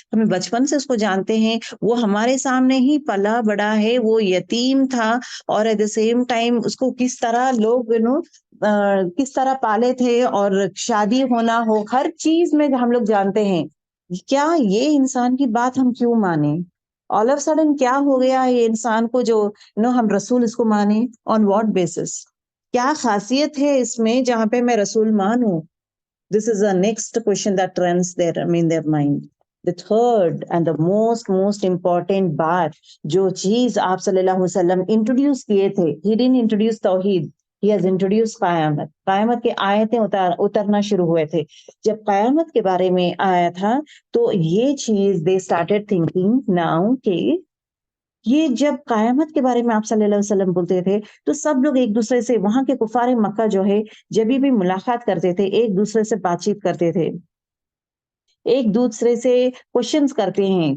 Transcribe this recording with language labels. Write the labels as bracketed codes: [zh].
[hi] हमें बचपन से उसको जानते हैं, वो हमारे सामने ही पला बड़ा है, वो यतीम था, और [en] at the same time [hi] उसको किस तरह लोग किस तरह पाले थे, और शादी होना हो, हर चीज में हम लोग जानते हैं. क्या ये इंसान की बात हम क्यों माने? [en] all of sudden [hi] क्या हो गया ये इंसान को जो हम रसूल इसको माने? [en] On what basis? [hi] क्या खासियत है इसमें जहां पे मैं रसूल मानूं? [en] This is the next question that runs their mind. The third and the most important [hi] बात, जो चीज आप सल्लल्लाहु अलैहि वसल्लम इंट्रोड्यूस किए थे, [en] he didn't introduce तौहीद, he has introduced क़यामत. [hi] क़यामत के आयतें उतरना शुरू हुए थे. जब क़यामत के बारे में आया था तो ये चीज [en] they started thinking now [hi] कि ये जब क़यामत के बारे में आप सल्लल्लाहु अलैहि वसल्लम बोलते थे तो सब लोग एक दूसरे से, वहां के कुफार मक्का जो है जब भी मुलाकात करते थे एक दूसरे से बातचीत करते थे, एक दूसरे से क्वेश्चंस करते हैं.